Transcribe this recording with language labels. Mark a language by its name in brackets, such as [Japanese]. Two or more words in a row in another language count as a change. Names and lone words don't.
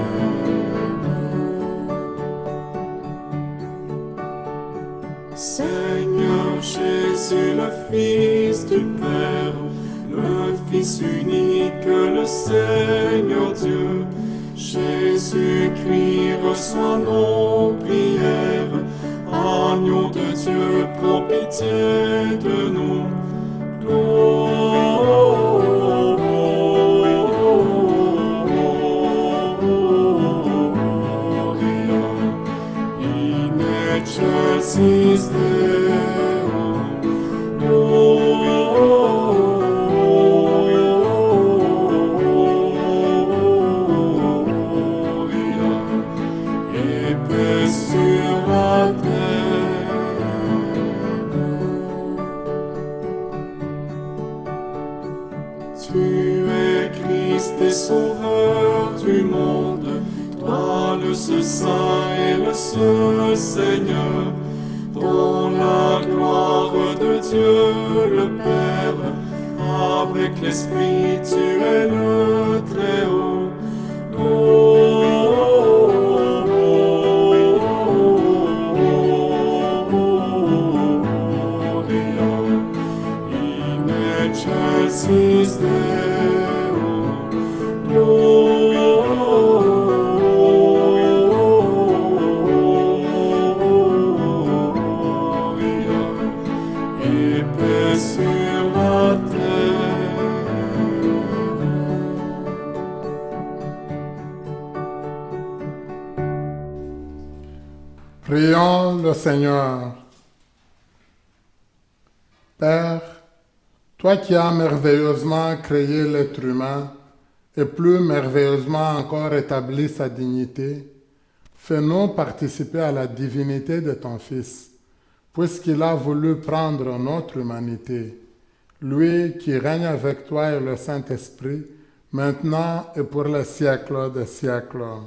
[French] Seigneur Jésus, le Fils du Père, le Fils unique, le Seigneur Dieu, Jésus-Christ reçoit nos prières. Agneau de Dieu, prends pitié de nous. [Latin] Gloria in excelsis Deo. [French] Gloria et paix sur la terre. Tu es Christ et Sauveur du monde, toi le seul Saint et le seul Seigneur, dans la gloire de Dieu le Père, avec l'Esprit tu es le Très-Haut. [Latin] Gloria in excelsis Deo. [French] Gloria et paix sur la terre. Prions le Seigneur. Père, toi qui as merveilleusement créé l'être humain et plus merveilleusement encore établi sa dignité, fais-nous participer à la divinité de ton Fils, puisqu'il a voulu prendre notre humanité, lui qui règne avec toi et le Saint-Esprit, maintenant et pour les siècles des siècles.